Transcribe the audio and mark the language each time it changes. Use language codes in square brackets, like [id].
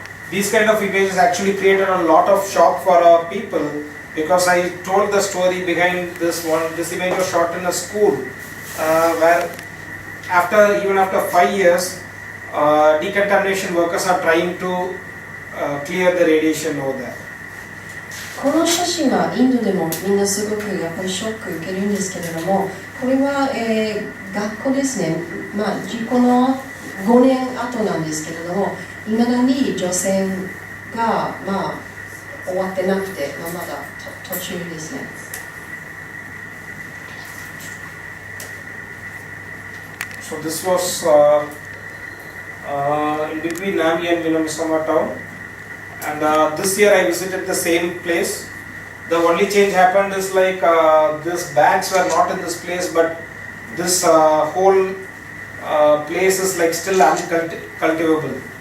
[en] These kind of images actually created a lot of shock for our people because I told the story behind this one. This image was shot in a school where even after 5 years, decontamination workers are trying to clear the radiation over there. [ja] この写真はインドでもみんなすごくやっぱりショック受けるんですけれども、これは、学校ですね、事故の5年後なんですけれども、いまだに除染が、終わってなくて、まだ途中ですね。 [en] So this was in between Nami and Minamisama town, and this year I visited the same place. The only change happened is like these bags were not in this place, but this whole place is like still uncultivable.